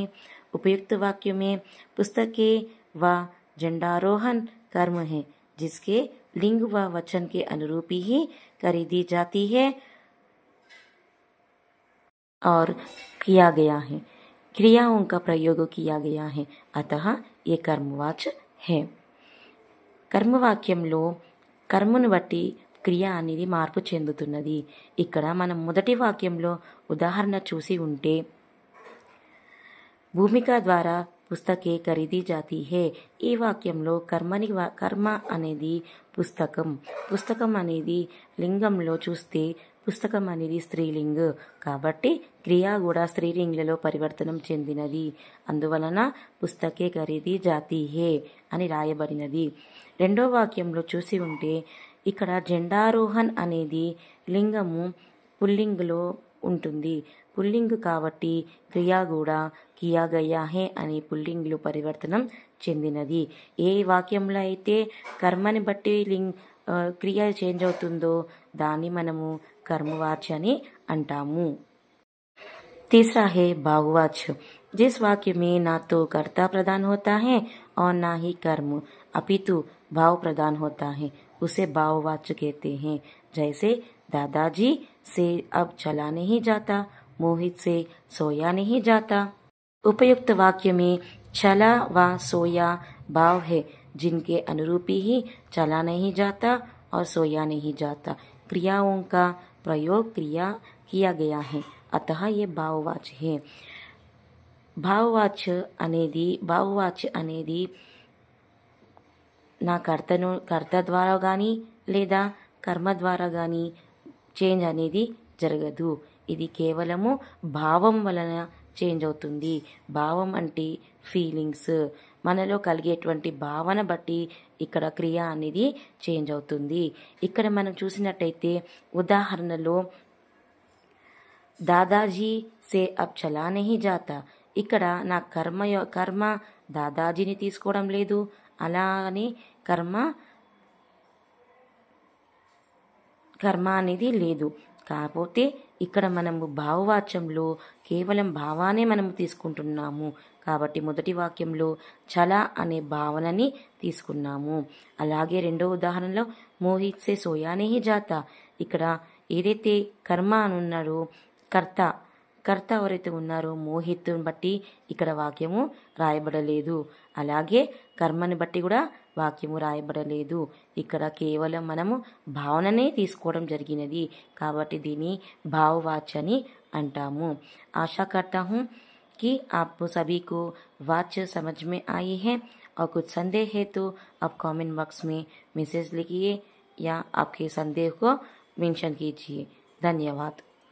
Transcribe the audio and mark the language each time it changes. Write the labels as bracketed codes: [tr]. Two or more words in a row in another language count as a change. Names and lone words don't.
[hi] उपयुक्त वाक्य में पुस्तकें व झंडारोहण कर्म है, जिसके लिंग व वचन के अनुरूप ही खरीदी जाती है और किया गया है, क्रियाओं का प्रयोग किया गया है, अतः ये कर्मवाच्य है। [te] కర్మవాక్యంలో కర్మను బట్టి క్రియ అనేది మార్పు చెందుతున్నది. ఇక్కడ మనం మొదటి వాక్యంలో ఉదాహరణ చూసి ఉంటే భూమిక ద్వారా [hi] पुस्तकें खरीदी जाती है, [te] ఈ వాక్యంలో కర్మ అనేది పుస్తకం అనేది లింగంలో చూస్తే పుస్తకం అనేది స్త్రీలింగ్ కాబట్టి క్రియ కూడా స్త్రీలింగ్లలో పరివర్తనం చెందినది. అందువలన [hi] पुस्तकें खरीदी जाती है [te] అని రాయబడినది. రెండో వాక్యంలో చూసి ఉంటే ఇక్కడ జెండారోహణ్ అనేది లింగము పుల్లింగ్లో ఉంటుంది. పుల్లింగ్ కాబట్టి క్రియ కూడా [hi] किया गया है [te] అని పుల్లింగ్లో పరివర్తనం చెందినది. ఏ వాక్యంలో అయితే కర్మని బట్టి క్రియ చేంజ్ అవుతుందో దాన్ని మనము कर्मवाच्य అని అంటాము. [hi] तीसरा है भाववाच्य। जिस वाक्य में ना तो कर्ता प्रधान होता है और ना ही कर्म, अपितु भाव प्रधान होता है, उसे भाववाच्य कहते हैं। जैसे दादाजी से अब चला नहीं जाता, मोहित से सोया नहीं जाता। उपयुक्त वाक्य में चला व सोया भाव है, जिनके अनुरूप ही चला नहीं जाता और सोया नहीं जाता क्रियाओं का प्रयोग किया गया है, अतः ये भाववाच्य है। [te] భావవాచ్య అనేది నా కర్త ద్వారా కానీ లేదా కర్మ ద్వారా కానీ చేంజ్ అనేది జరగదు. ఇది కేవలము భావం వలన చేంజ్ అవుతుంది. భావం అంటే ఫీలింగ్స్, మనలో కలిగేటువంటి భావన బట్టి ఇక్కడ క్రియ అనేది చేంజ్ అవుతుంది. ఇక్కడ మనం చూసినట్టయితే ఉదాహరణలో [hi] दादाजी से अब चला नहीं जाता, [te] ఇక్కడ నా కర్మ దాదాజీని తీసుకోవడం లేదు, అలానే కర్మ అనేది లేదు, కాకపోతే ఇక్కడ మనము భావవాచ్యంలో కేవలం భావానే మనము తీసుకుంటున్నాము. కాబట్టి మొదటి వాక్యంలో చల అనే భావనని తీసుకున్నాము. అలాగే రెండో ఉదాహరణలో [hi] मोहित से सोयाने ही जाता, [te] ఇక్కడ ఏదైతే కర్మ అని ఉన్నారో కర్త ఎవరైతే ఉన్నారో మోహిత్ని బట్టి ఇక్కడ వాక్యము రాయబడలేదు. అలాగే కర్మని బట్టి కూడా వాక్యము రాయబడలేదు. ఇక్కడ కేవలం మనము భావననే తీసుకోవడం జరిగినది. కాబట్టి దీన్ని భావవాచ్య అని అంటాము. [hi] आशा करता हूँ कि आप सभी को वाच्य समझ में आई है, और कुछ संदेह है तो आप [en] comment box [hi] में मैसेज लिखिए या आपके संदेह को मेंशन कीजिए. धन्यवाद.